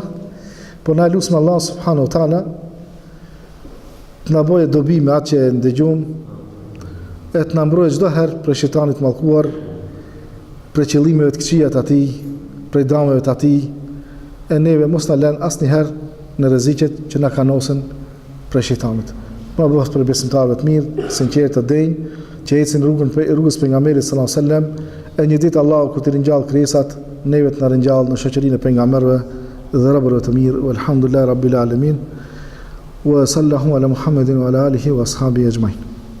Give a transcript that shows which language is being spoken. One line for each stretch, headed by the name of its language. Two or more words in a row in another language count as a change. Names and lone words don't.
Albanian: Po na lutem Allah
Arabic: سبحانه وتعالى
Albanian: të na bëjë dobi me atë që ndëgjojmë, e të na mbrojë çdo herë prej shejtanit mallkuar, prej qëllimeve të këqija të atij, prej dëmeve të atij, e neve mos na lën asnjëherë në rreziqet që na kanosen prej shejtanit. Ma bëhet për besimtarëve të mirë, sinqertë të denjë, që ecin rrugës pejgamberit
Arabic: صلى الله عليه وسلم,
Albanian: e një ditë Allahu kur të ringjall krijesat, neve të na ringjall në shoqërinë e pejgamberëve dhe robërve të mirë.
Arabic: والحمد لله رب العالمين وصلى الله على محمد وعلى آله وأصحابه أجمعين.